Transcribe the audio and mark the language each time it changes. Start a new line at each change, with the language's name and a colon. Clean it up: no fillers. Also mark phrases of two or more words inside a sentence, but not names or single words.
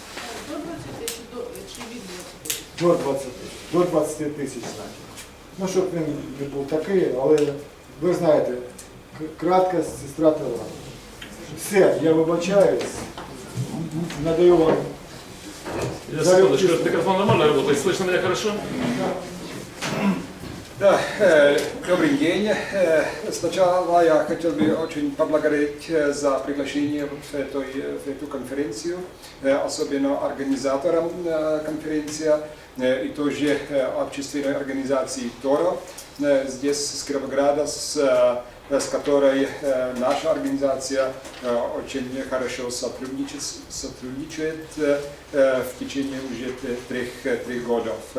Ukrainian: До 20 тисяч знаків. Ну, щоб він не був такий, але ви знаєте,
Russian: краткость – сестра
Ukrainian: таланту. Все, я вибачаюсь, надаю вам.
Russian: Я секундочку, микрофон нормально работает, слышно меня хорошо? Да, добрый день. Сначала я хотел бы очень поблагодарить за приглашение в эту конференцию, особенно организаторам конференции и тоже общественной организации ТОРО здесь, с Кировограда, с которой наша организация очень хорошо сотрудничает в течение уже трех годов.